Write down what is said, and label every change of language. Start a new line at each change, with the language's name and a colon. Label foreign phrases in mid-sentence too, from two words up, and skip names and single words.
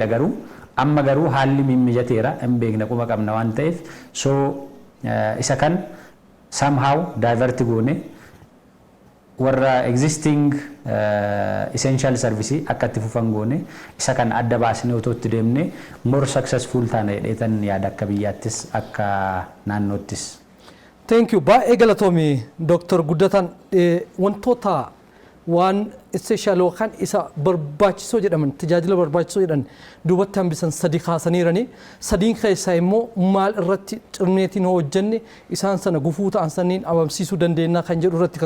Oromo: Garuu amma garuu haalli mimmijateera hin beekna quma qabna waan ta'eef so isa kan
English: somehow divert
Oromo: goone warra
English: existing essential service
Oromo: akka itti fufan goone isa kan adda baasnee otoo itti deemne
English: more successful
Oromo: taana jedheetan yaada akka biyyaattis akka naannoottis.
English: Thank you.
Oromo: Baay'ee galatoomi Dr. Guddatan wantoota waan essential yookaan isa barbaachisoo jedhaman tajaajila barbaachisoo jedhan duubatti hambisan sadii kaasaniiranii sadiin keessaa immoo maal irratti cirneetiin hojjenne isaan sana gufuu ta'an saniin abamsiisuu dandeenya kan jedhu irratti